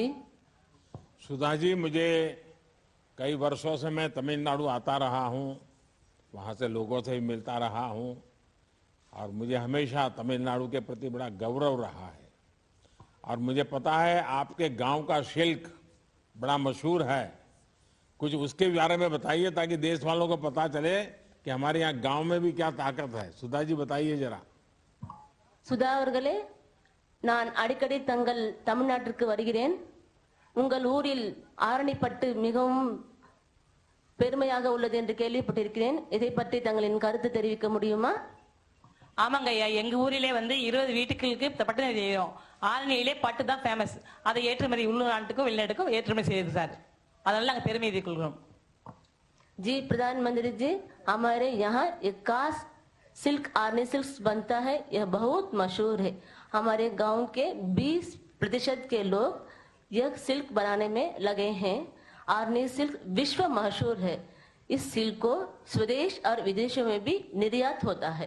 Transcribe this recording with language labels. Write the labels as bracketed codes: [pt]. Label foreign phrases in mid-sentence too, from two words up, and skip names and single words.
[hi] सुधा जी, मुझे कई वर्षों से मैं तमिलनाडु आता रहा हूं, वहां से लोगों से भी मिलता रहा हूं और मुझे हमेशा तमिलनाडु के प्रति बड़ा गौरव रहा है। और मुझे पता है आपके गांव का सिल्क बड़ा मशहूर है। कुछ उसके बारे में बताइए ताकि देश वालों को पता चले कि हमारे यहाँ गांव में भी क्या ताकत है। सुधा जी बताइए जरा। [ta] சுதா அவர்களே, நான் அடிக்கடி தங்கள் தமிழ்நாட்டிற்கு வருகிறேன். உங்கள் ஊரில் ஆரணிப்பட்டு மிகவும் பெருமையாக உள்ளது என்று கேள்விப்பட்டிருக்கிறேன். இதை பற்றி தங்களின் கருத்து தெரிவிக்க முடியுமா? ஆமாங்க ஐயா, எங்க ஊரிலே வந்து 20 வீட்டுகளுக்கு பட்டு செய்யும். ஆரணியிலே பட்டு தான் ஃபேமஸ். அதை ஏற்றுமதி உள்நாட்டுக்கும் வெளிநாட்டுக்கும் ஏற்றுமதி செய்யுது சார். அதனால நாங்கள் பெருமை கொள்கிறோம். [hi] जी प्रधानमंत्री जी, हमारे यहाँ एक खास सिल्क आर्नी सिल्क बनता है। यह बहुत मशहूर है। हमारे गांव के 20% के लोग यह सिल्क बनाने में लगे हैं। आर्नी सिल्क विश्व मशहूर है। इस सिल्क को स्वदेश और विदेशों में भी निर्यात होता है।